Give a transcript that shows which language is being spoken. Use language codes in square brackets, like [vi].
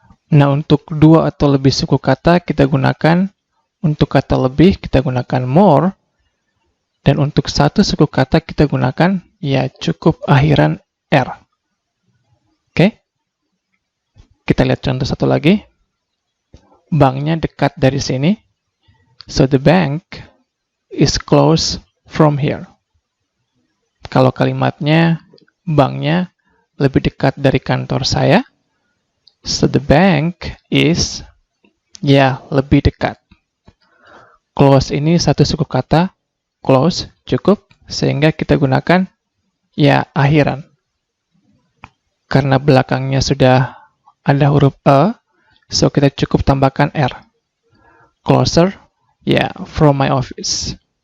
[id] Nah, untuk dua atau lebih suku kata kita gunakan, untuk kata lebih kita gunakan more, dan untuk satu suku kata kita gunakan, ya cukup akhiran R. Oke? Kita lihat contoh satu lagi. Banknya dekat dari sini. [en] So the bank is close from here. [id] Kalau kalimatnya, banknya lebih dekat dari kantor saya. [en] So the bank is, [id] ya lebih dekat. Close ini satu suku kata, close cukup, sehingga kita gunakan ya akhiran. Karena belakangnya sudah ada huruf E, so kita cukup tambahkan R. [en] Closer, ya from my office.